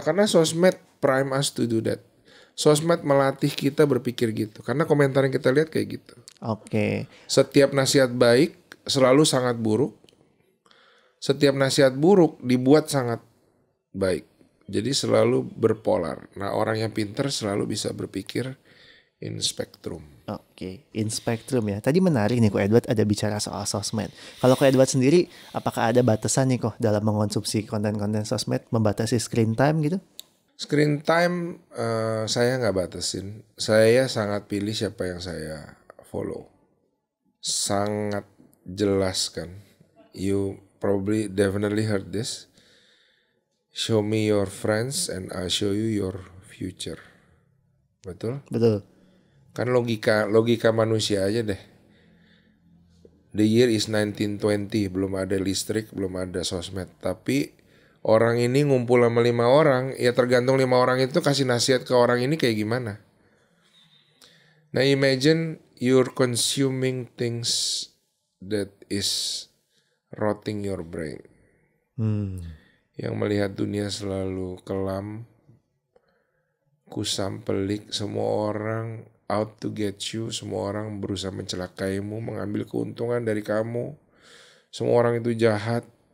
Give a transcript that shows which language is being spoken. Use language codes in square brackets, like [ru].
[id] Karena sosmed [en] prime us to do that. [id] Sosmed melatih kita berpikir gitu. Karena komentar yang kita lihat kayak gitu. Oke. Setiap nasihat baik selalu sangat buruk. Setiap nasihat buruk dibuat sangat baik. Jadi selalu berpolar. Nah orang yang pintar selalu bisa berpikir [en] in spectrum. [id] Oke, [en] in spectrum [id] ya. Tadi menarik nih kok Edward ada bicara soal sosmed. Kalau kok Edward sendiri, apakah ada batasan nih kok dalam mengonsumsi konten-konten sosmed, membatasi screen time gitu? Screen time saya nggak batasin. Saya sangat pilih siapa yang saya follow. Sangat jelas kan. [en] You probably definitely heard this. Show me your friends and I'll show you your future. [id] Betul? Betul. Kan logika manusia aja deh. [en] The year is 1920, [id] belum ada listrik, belum ada sosmed. Tapi orang ini ngumpul sama 5 orang, ya tergantung 5 orang itu kasih nasihat ke orang ini kayak gimana. [en] Nah imagine you're consuming things that is rotting your brain. [id] Yang melihat dunia selalu kelam, kusam, pelik, semua orang [en] out to get you, [id] semua orang berusaha mencelakaimu, mengambil keuntungan dari kamu, semua orang itu jahat.